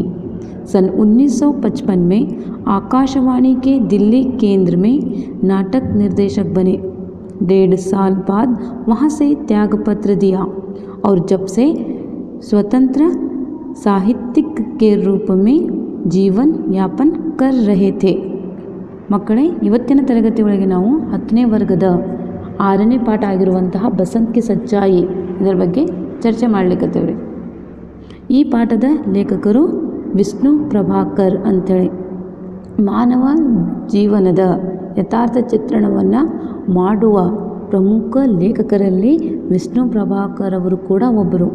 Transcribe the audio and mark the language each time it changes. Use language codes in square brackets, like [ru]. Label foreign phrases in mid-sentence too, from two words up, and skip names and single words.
[hi] सन 1955 में आकाशवाणी के दिल्ली केंद्र में नाटक निर्देशक बने। 1.5 साल बाद वहां से त्यागपत्र दिया और जब से स्वतंत्र साहित्यिक के रूप में जीवन यापन कर रहे थे। [kn] ಮಕ್ಕಳೇ, ಇವತ್ತಿನ ತರಗತಿ ಒಳಗೆ ನಾವು 10ನೇ ವರ್ಗದ 6ನೇ ಪಾಠ ಆಗಿರುವಂತಹ ಬಸಂತ್ ಕಿ ಸಚ್ಚಾಯಿ ಇದರ ಬಗ್ಗೆ ಚರ್ಚೆ ಮಾಡಲಿಕ್ಕತ್ತೇವ್ರಿ। ಈ ಪಾಠದ ಲೇಖಕರು ವಿಷ್ಣು ಪ್ರಭಾಕರ್ ಅಂಥೇಳಿ ಮಾನವ ಜೀವನದ ಯಥಾರ್ಥ ಚಿತ್ರಣವನ್ನು ಮಾಡುವ ಪ್ರಮುಖ ಲೇಖಕರಲ್ಲಿ ವಿಷ್ಣು ಪ್ರಭಾಕರ್ ಅವರು ಕೂಡ ಒಬ್ಬರು।